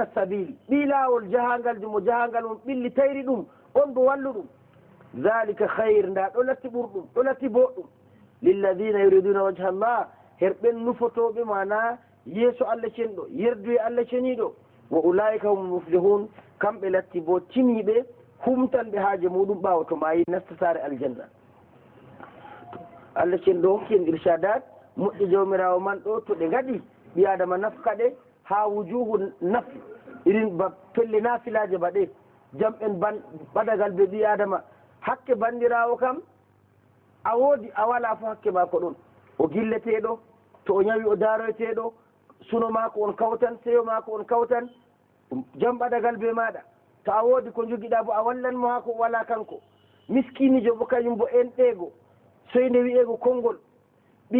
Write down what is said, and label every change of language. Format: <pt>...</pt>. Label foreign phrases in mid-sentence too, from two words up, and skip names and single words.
<ff>sabili ɓi lawol jahangal jumo jahangal mum ɓilli tayri ɗum on bo wallu ɗum dhalika hayre nda ɗo latti ɓurɗum ɗo latti boɗɗum</ff> <ar>للذين يريدون وجه الله</ar> <ff>herɓen nufotoɓe mana yeeso Allah cenɗo yerdu e Allah ceniɗo</ff> <ar>وأولئك هم المفلحون</ar> <ff>kamɓe latti bo tiniɓe humtanɓe haaje muɗum ɓawa to mayi nasta sare aljanna Allah cenɗo hokki en irsadat moƴƴi jawmirawo man ɗo to ɗe gaɗi ɓi adama nafka ɗe ha wujuhu nafi irin ba pelle nafilaje baɗe jam en ɓadagal ɓe ɓi adama hakke bandirawo kam a woodi a wala fo hakke mako ɗon o gilleteɗo to o ñawi o daroyteɗo suno mako on kawtan seyo mako on kawtan jam ɓadagal be maɗa to a woodi ko joguiɗa bo a wallanmo ha ko wala kanko miskinijo bo kañum bo en ɗeego soyde wiyego konngol ɓi</ff>